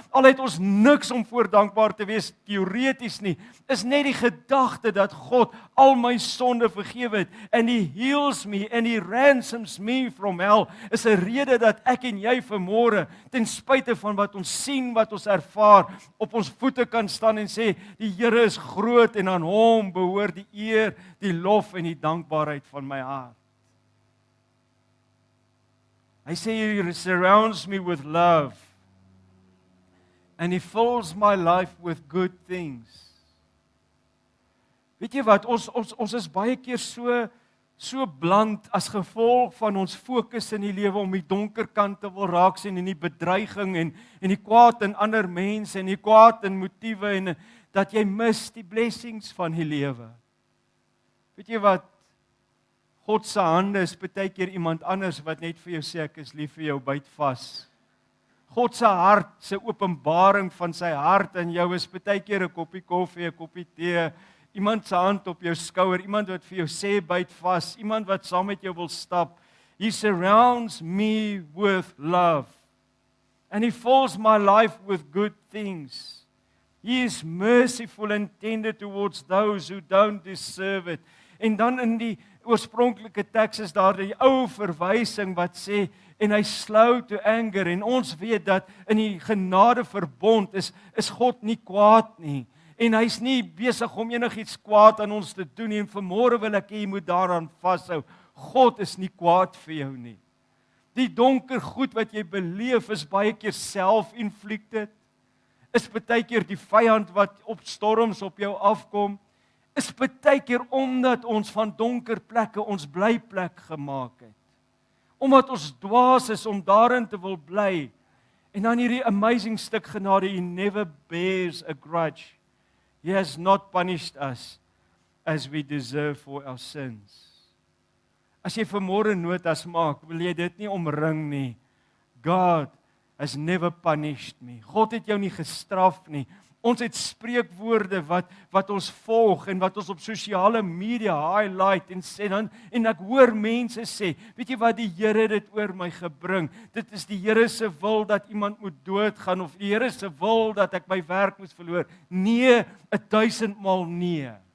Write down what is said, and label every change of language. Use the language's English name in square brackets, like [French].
[Afrikaans] Al het ons niks om voor dankbaar te wees, teoreties nie, is net die gedagte dat God al my sonde vergewe het, [English] and he heals me, and he ransoms me from hell, [Afrikaans] is 'n rede dat ek en jy vanmôre, ten spyte van wat ons sien, wat ons ervaar, op ons voete kan staan en sê, die Here is groot en aan hom behoort die eer, die lof en die dankbaarheid van my hart. Hy sê, [English] he surrounds me with love and he fills my life with good things. [Afrikaans] Weet jy wat, ons is baie keer so bland as gevolg van ons fokus in die lewe om die donker kant te wil raak sien en die bedreiging en die kwaad in ander mense en die kwaad in motiewe en dat jy mis die blessings van die lewe. Weet jy wat? God se hande is baie keer iemand anders wat net vir jou sê ek is lief vir jou, byt vas. God se hart, sy openbaring van sy hart in jou is baie keer 'n koppie koffie, 'n koppie tee, iemand se hand op jou skouer, iemand wat vir jou sê byt vas, iemand wat saam met jou wil stap. [English] He surrounds me with love and he fills my life with good things. He is merciful and tender towards those who don't deserve it. [Afrikaans] En dan in die oorspronklike teks is daar die ou verwysing wat sê en hy [English] slow to anger [Afrikaans] en ons weet dat in die genade verbond is God nie kwaad nie en hy's nie besig om enigiets kwaad aan ons te doen nie en vanmôre wil ek hê jy moet daaraan vashou. God is nie kwaad vir jou nie. Die donker goed wat jy beleef is baie keer self-inflicted. Is baie keer die vyand wat op storms op jou afkom. Is baie keer omdat ons van donker plekke ons blyplek gemaak het. Omdat ons dwaas is om daarin te wil bly. En dan hierdie amazing stuk genade, [English] he never bears a grudge. He has not punished us as we deserve for our sins. [Afrikaans] As jy vanmôre notas maak, wil jy dit nie omring nie. [English] God has never punished me. [Afrikaans] God het jou nie gestraf nie. Ons het spreekwoorde wat ons volg en wat ons op sosiale media highlight en sê dan en ek hoor mense sê, weet jy wat, die Here het dit oor my gebring. Dit is die Here se wil dat iemand moet doodgaan of die Here se wil dat ek my werk moet verloor. Nee, 1000 maal nee.